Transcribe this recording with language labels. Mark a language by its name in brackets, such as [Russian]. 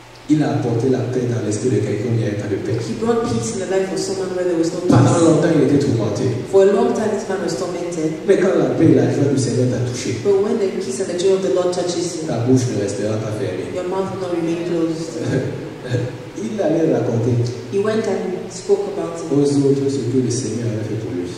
[French] Il a apporté la paix dans l'esprit de quelqu'un où il n'y avait pas de paix. [English] He brought peace in the life of someone where there was no [French] Pendant [English] peace. [French] longtemps, il était tourmenté. [English] For a long time, this man was tormented. [French] Mais quand la paix et la joie du Seigneur t'a touché, [English] But when the peace and the joy of the Lord touches you, [French] ta bouche ne restera pas fermée. [English] your mouth will not remain closed. [French] Il allait raconter [English] He went and spoke about it, [French] aux autres ce que le Seigneur avait fait pour lui.